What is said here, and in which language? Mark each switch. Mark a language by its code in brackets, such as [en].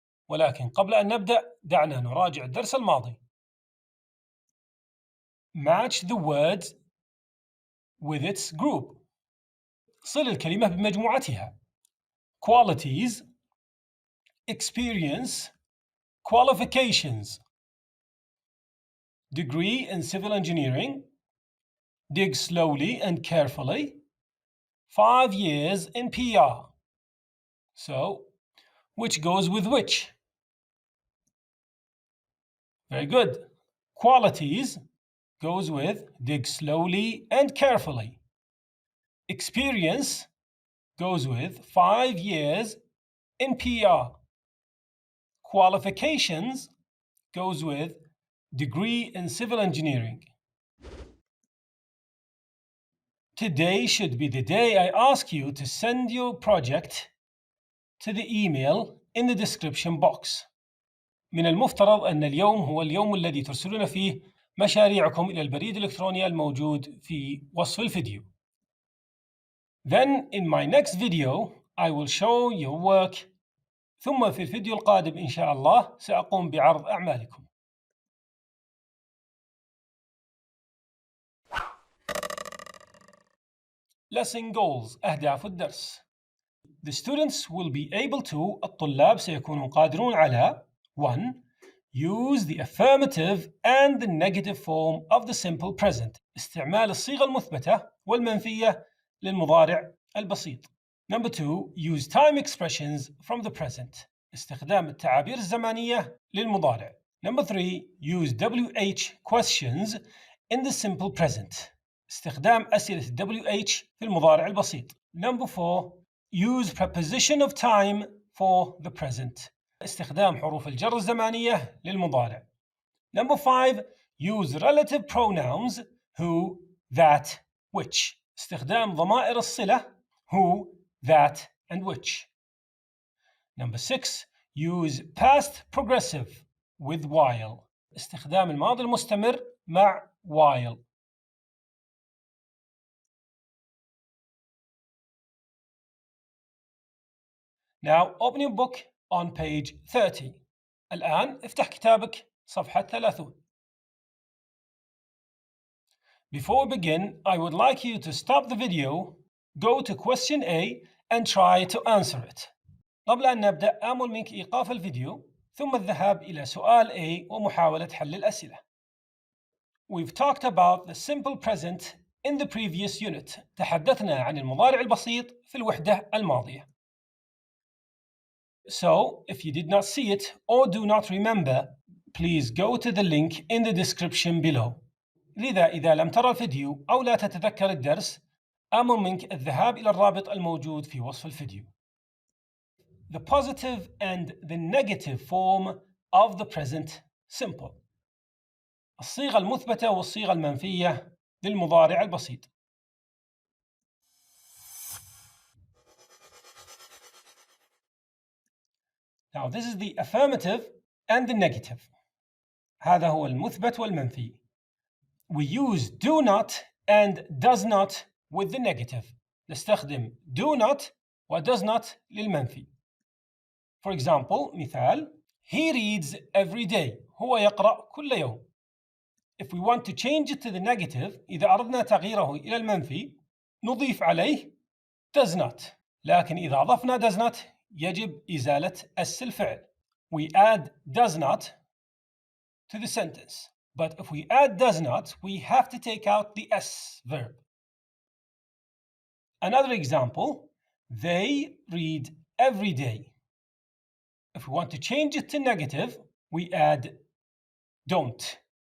[ar] ولكن قبل أن نبدأ دعنا نراجع الدرس الماضي. [en] Match the words with its group. [ar] صل الكلمة بمجموعتها. [en] Qualities, experience, qualifications. Degree in civil engineering. Dig slowly and carefully. 5 years in PR. So, which goes with which? Very good. Qualities goes with dig slowly and carefully. Experience goes with 5 years in PR. Qualifications goes with degree in civil engineering. Today should be the day I ask you to send your project to the email in the description box. [ar] من المفترض أن اليوم هو اليوم الذي ترسلون فيه مشاريعكم إلى البريد الإلكتروني الموجود في وصف الفيديو. [en] Then in my next video I will show your work. [ar] ثم في الفيديو القادم إن شاء الله سأقوم بعرض أعمالكم. [en] Lesson goals [ar] أهداف الدرس. [en] The students will be able to [ar] الطلاب سيكونون قادرون على [en] 1. Use the affirmative and the negative form of the simple present. [ar] استعمال الصيغة المثبتة والمنفية للمضارع البسيط. [en] Number 2. Use time expressions from the present. [ar] استخدام التعابير الزمانية للمضارع. [en] Number 3. Use WH questions in the simple present. [ar] استخدام أسئلة WH في المضارع البسيط. [en] Number 4. Use preposition of time for the present. [ar] استخدام حروف الجر الزمانية للمضارع. [en] Number 5. Use relative pronouns who, that, which. [ar] استخدام ضمائر الصلة who, that, and which. Number 6. [en] Use past progressive with while. [ar] استخدام الماضي المستمر مع while. [en] Now open your book on page 30. [ar] الآن افتح كتابك صفحة 30. [en] Before we begin, I would like you to stop the video, go to question A and try to answer it. [ar] قبل أن نبدأ آمل منك إيقاف الفيديو ثم الذهاب إلى سؤال A ومحاولة حل الأسئلة. [en] We've talked about the simple present in the previous unit. [ar] تحدثنا عن المضارع البسيط في الوحدة الماضية. [en] So, if you did not see it or do not remember, please go to the link in the description below. [ar] لذا إذا لم ترى الفيديو أو لا تتذكر الدرس، آمل منك الذهاب إلى الرابط الموجود في وصف الفيديو. [en] The positive and the negative form of the present simple. [ar] الصيغة المثبتة والصيغة المنفية للمضارع البسيط. [en] Now this is the affirmative and the negative. [ar] هذا هو المثبت والمنفي. [en] We use do not and does not with the negative. [ar] نستخدم do not و does not للمنفي. [en] For example, مثال, he reads every day. [ar] هو يقرأ كل يوم. [en] If we want to change it to the negative, [ar] إذا أردنا تغييره إلى المنفي, نضيف عليه [en] does not. [ar] لكن إذا أضفنا does not, يجب إزالة اس الفعل. [en] We add does not to the sentence. But if we add does not, we have to take out the s verb. Another example, they read every day. If we want to change it to negative, we add don't.